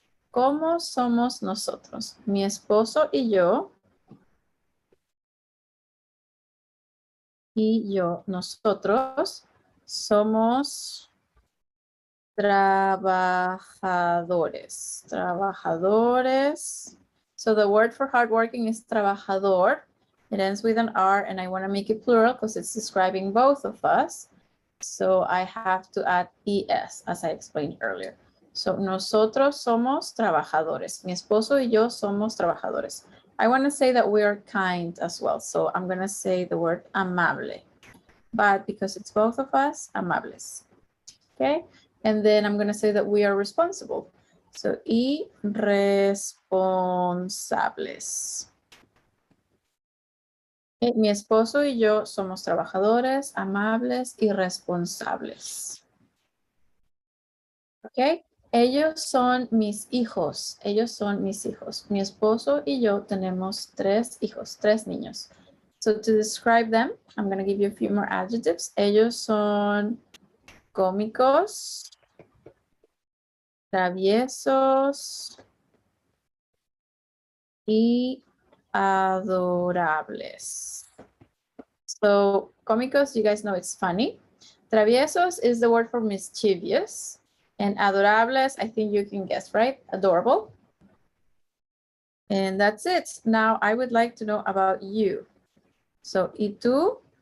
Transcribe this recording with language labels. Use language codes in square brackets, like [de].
[es] ¿Cómo somos nosotros? Mi esposo y yo, nosotros somos trabajadores. [en] Trabajadores. So the word for hardworking is trabajador. It ends with an R, and I want to make it plural because it's describing both of us. So I have to add ES, as I explained earlier. [es] So nosotros somos trabajadores. Mi esposo y yo somos trabajadores. [en] I want to say that we are kind as well. So I'm going to say the word amable. But because it's both of us, amables. Okay? And then I'm going to say that we are responsible. [es] So, y responsables. Okay, mi esposo y yo somos trabajadores, amables y responsables. Ok, ellos son mis hijos. Ellos son mis hijos. Mi esposo y yo tenemos 3 hijos, 3 niños. [en] So to describe them, I'm going to give you a few more adjectives. [es] Ellos son cómicos, traviesos y adorables. [en] So, cómicos, you guys know it's funny. Traviesos is the word for mischievous. And adorables, I think you can guess, right? Adorable. And that's it. Now, I would like to know about you. So, [es] ¿y tú?